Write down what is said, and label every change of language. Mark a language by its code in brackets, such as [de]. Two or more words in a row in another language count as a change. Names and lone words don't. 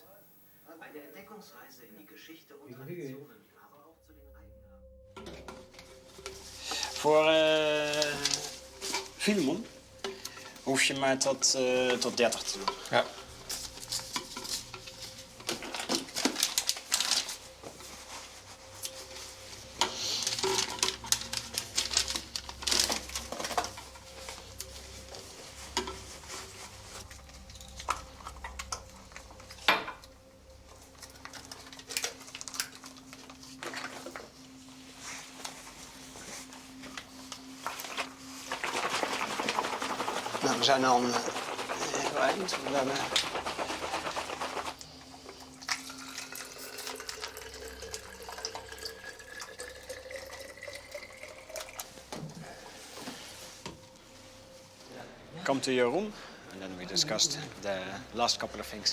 [de] Eine Entdeckungsreise in die Geschichte und Traditionen, aber auch zu den Eigenarten. [nl] Voor Filemon hoef je maar tot 30 te doen. Ja. Nou, we zijn al een heel eind. We hebben... [en] Come to your room and then we discussed the last couple of things.